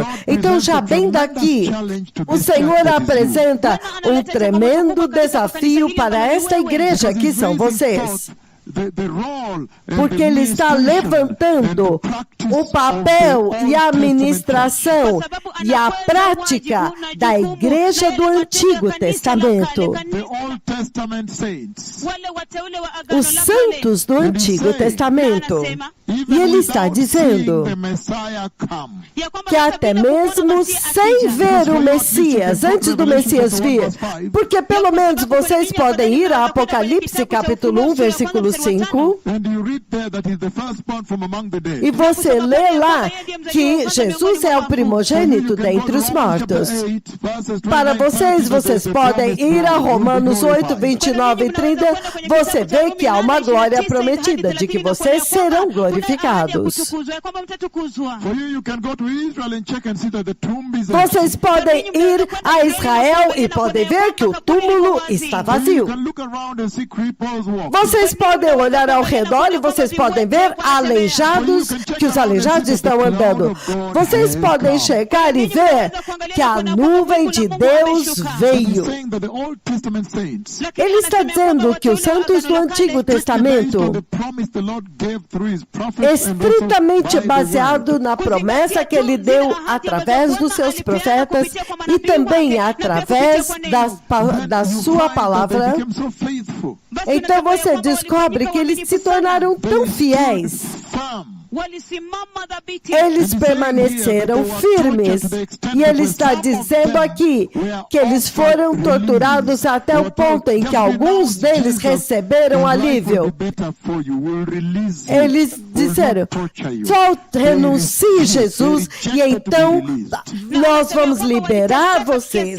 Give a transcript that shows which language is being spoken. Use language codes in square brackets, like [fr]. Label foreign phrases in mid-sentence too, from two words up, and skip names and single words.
[pt] Então, já bem daqui, o Senhor apresenta um tremendo desafio para esta igreja, que são vocês. Porque ele está levantando o papel e a administração e a prática da igreja do Antigo Testamento. [en] The Old Testament saints. [sw] wale wateule wa agano [pt] Os [sw] la kale. [pt] santos do Antigo Testamento. E ele está dizendo [en] The Messiah come. [sw] Ya kwamba [pt] que [sw] hata [pt] até [sw] bila kumwona [pt] mesmo [sw] Masihi [pt] sem [sw] akija, [pt] ver o Messias, antes do Messias vir, porque pelo menos vocês podem ir a Apocalipse capítulo 1, versículo 5, [en] And you read there that he's the firstborn from among the dead. [pt] e você lê lá que Jesus é o primogênito dentre os mortos. Para vocês, vocês podem ir a Romanos 8, 29 e 30, você vê que há uma glória prometida, de que vocês serão glorificados. [sw] Ya kwamba mtatukuzwa. [en] For you can go to Israel and check and see that the tomb is [pt] Vocês podem ir a Israel e podem ver que o túmulo está [en] You [pt] vazio. [en] can look around and see cripples walk. [pt] Vocês podem olhar ao redor e vocês podem ver aleijados, que os aleijados estão andando. Vocês podem chegar e ver que a nuvem de Deus veio. [en] Saying that the Old Testament saints, [pt] Ele está dizendo que os santos do Antigo Testamento, [en] the promise the Lord gave through his prophets and also [pt] estritamente [en] by the [pt] baseado [en] word. [pt] na promessa que ele deu através dos seus profetas e também através da sua palavra. [en] They became so faithful, [pt] Então você descobre que eles se tornaram tão fiéis. [en] firm. [sw] Walisimama dhabiti. [pt] Eles permaneceram firmes. E ele está dizendo aqui que eles foram torturados até o ponto em que alguns deles receberam alívio. Eles disseram, só renuncie Jesus e então nós vamos liberar vocês.